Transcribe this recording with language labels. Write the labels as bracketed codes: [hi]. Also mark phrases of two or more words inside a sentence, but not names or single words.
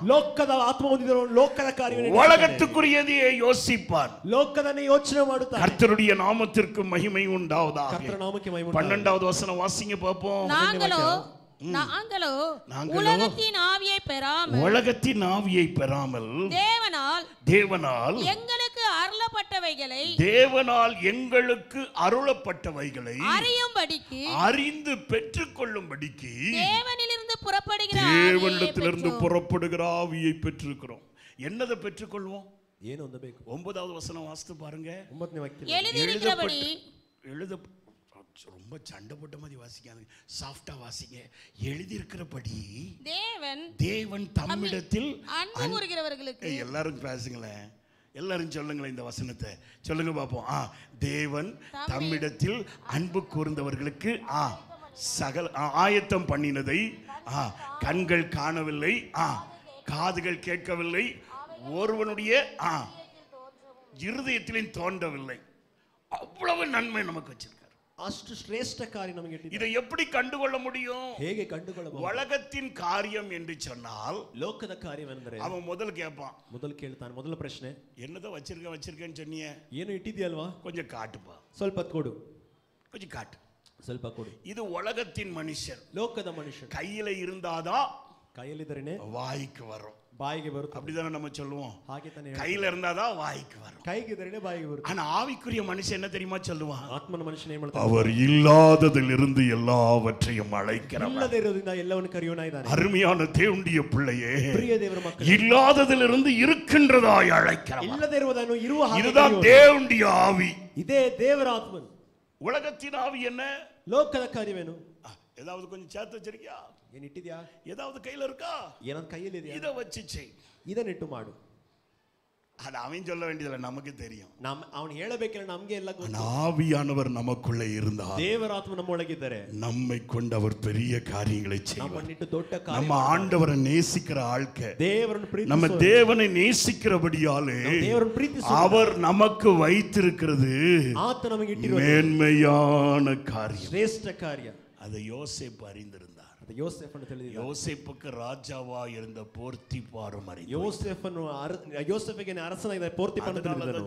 [kn] ಲೋಕದ ಆತ್ಮ ಹೊಂದಿದವನು ಲೋಕದ ಕಾರ್ಯವನ್ನು [ta] உலகத்துக்குரியதையே யோசிப்பான். [kn] ಲೋಕದನ್ನೇ ಯೋಚನೆ ಮಾಡುತ್ತಾನೆ. [ta] கர்த்தருடைய நாமத்திற்கு மகிமை உண்டாவதாக. [kn] ಕರ್ತನ ನಾಮಕ್ಕೆ ಮಹಿಮೆ ಉಂಟಾಗಲಿ. [ta] 12வது வசனம் வாசிங்க பாப்போம். நாங்களோ உலகத்தின் ஆவியை பெறாமல், உலகத்தின் ஆவியை பெறாமல் தேவனால் எங்களுக்கு அருளப்பட்டவைகளை, தேவனால் எங்களுக்கு அருளப்பட்டவைகளை அறியும்படிக்கு, அறிந்து பெற்றுக்கொள்ளும்படிக்கு தேவனிலிருந்து புறப்படுகிற தேவனிடத்திலிருந்து புறப்படுகிற ஆவியை பெற்றிருக்கிறோம். என்னதை பெற்றுக்கொள்வோம்? [kn] ಏನು ಹೊಂದಬೇಕು? [ta] 9வது வசனம் வாசித்து பாருங்க. [kn] 9ನೇ ವಾಕ್ಯ. [ta] எழுதியிருக்கிறபடி, ரொம்ப சண்டை போட்ட மாதிரி வாசிக்காது, சாஃப்டா வாசிங்க. எழுதியிருக்கிறபடி தேவன் தம்மிடத்தில் அன்பு கூறுகிறவர்களுக்கு. எல்லாரும் பேசுங்களேன், எல்லாரும் சொல்லுங்களேன் இந்த வசனத்தை சொல்லுங்க பாப்போம். தேவன் தம்மிடத்தில் அன்பு கூர்ந்தவர்களுக்கு சகல ஆயத்தம் பண்ணினதை கண்கள் காணவில்லை, காதுகள் கேட்கவில்லை, ஒருவனுடைய இருதயத்திலும் தோன்றவில்லை. அவ்வளவு நன்மை நமக்கு வச்சிருக்காரு. [kn] ಅಷ್ಟು ಶ್ರೇಷ್ಠ ಕಾರ್ಯ ನಮಗೆ ಇಟ್ಟಿದ್ದಾನೆ. [ta] இதை எப்படி கண்டுகொள்ள முடியும்? [kn] ಹೇಗೆ ಕಂಡುಕೊಳ್ಳಬಹುದು? [ta] உலகத்தின் காரியம் என்று சொன்னால் [kn] ಲೋಕದ ಕಾರ್ಯವೆಂದರೆ [ta] அவன் முதல்ல கேட்பான், [kn] ಮೊದಲು ಕೇಳ್ತಾನೆ. ಮೊದಲ ಪ್ರಶ್ನೆ, [ta] என்னதோ வச்சிருக்கேன்னு சொன்னியே, [kn] ಏನು ಇಟ್ಟಿದ್ಯಲ್ವಾ, [ta] கொஞ்சம் காட்டுப்பா, [kn] ಸ್ವಲ್ಪ ಕೊಡು, [ta] கொஞ்சம் காட்டு, [kn] ಸ್ವಲ್ಪ ಕೊಡು. [ta] இது உலகத்தின் மனுஷன். [kn] ಲೋಕದ ಮನುಷ್ಯ [ta] கையில இருந்தாதான் [kn] ಕೈಯಲ್ಲಿದ್ದರೇನೆ [ta] வாய்க்கு வரும், [kn] ಬಾಯಿಗೆ ಬರುತ್ತೆ. [ta] அப்படிதானே நம்ம சொல்லுவோம். [kn] ಹಾಗೆ ತಾನೇ [ta] கையில இருந்தாதான் வாய்க்கு வரும். [kn] ಕೈಗಿದ್ದರೇನೆ ಬಾಯಿಗೆ ಬರುತ್ತೆ. [ta] ஆனா ஆவிக்குரிய மனுஷன் என்ன தெரியுமா சொல்லுவான்? [kn] ಆತ್ಮನ ಮನುಷ್ಯನ ಏನು ಮಾಡ್ತಾನೆ? [ta] அவர் இல்லாததிலிருந்து எல்லாவற்றையும் அழைக்கிறவர். [kn] ಇಲ್ಲದೆ ಇರೋದ್ರಿಂದ ಎಲ್ಲವನ್ನು ಕರೆಯೋಣ ಇದ್ದಾನೆ. [ta] அருமையான தேவனுடைய பிள்ளையே, [kn] ಪ್ರಿಯ ದೇವರ ಮಕ್ಕಳೇ, [ta] இல்லாததிலிருந்து இருக்கின்றதாய் அழைக்கிறவர். [kn] ಇಲ್ಲದೆ ಇರುವುದನ್ನು ಇರುವ ಹಾಗೆ [ta] இதுதான் தேவனுடைய ஆவி. [kn] ಇದೇ ದೇವರ ಆತ್ಮನು. [ta] உலகத்தின் ஆவி என்ன? [kn] ಲೋಕದ ಕಾರ್ಯವೇನು? [ta] ஏதாவது கொஞ்சம் சேர்த்து வச்சிருக்கியா? [kn] ಏನು ಇಟ್ಟಿದ್ಯಾ? [ta] ஏதாவது கையில இருக்கா? [kn] ಏನಂತ ಕೈಯಲ್ಲಿ ಇದೆಯಾ? [ta] இதை வச்சு செய். [kn] ಇದನ್ನಿಟ್ಟು ಮಾಡು. [ta] அது அவன் சொல்ல வேண்டியதில்லை, நமக்கு தெரியும். [kn] ಅವನು ಹೇಳಬೇಕಿಲ್ಲ, ನಮಗೆ ಎಲ್ಲ ಗೊತ್ತು. [ta] ஆவியானவர் நமக்குள்ளே இருந்தார், [kn] ದೇವರಾತ್ಮ ನಮ್ಮೊಳಗಿದ್ದಾರೆ, [ta] நம்மை கொண்டு அவர் பெரிய காரியங்களை செய்வார். [kn] ನಮ್ಮನ್ನಿಟ್ಟು ದೊಡ್ಡ ಕಾರ್ಯ, [ta] நம்ம ஆண்டவரை நேசிக்கிற ஆட்கள், [kn] ದೇವರನ್ನು ಪ್ರೀತಿಸುವ, [ta] நம்ம தேவனை நேசிக்கிறபடியாலே [kn] ದೇವರನ್ನು ಪ್ರೀತಿಸುವ, [ta] அவர் நமக்கு வைத்திருக்கிறது [kn] ಆತ ನಮಗೆ ಇಟ್ಟಿರುವ [ta] மேன்மையான காரியம், [kn] ಶ್ರೇಷ್ಠ ಕಾರ್ಯ. [ta] அதை யோசேப்பு அறிந்திருந்தார். [kn] ಯೋಸೇಫನ್ನು ತಿಳಿದಿದ್ದ. [ta] யோசேப்புக்கு ராஜாவா இருந்த போர்த்திபாரும் அறிந்தார். [kn] ಯೋಸೇಫಿಗೆ ಅರಸನಾಗಿದ್ದ ಪೋರ್ತಿಫರನು ತಿಳಿದನು.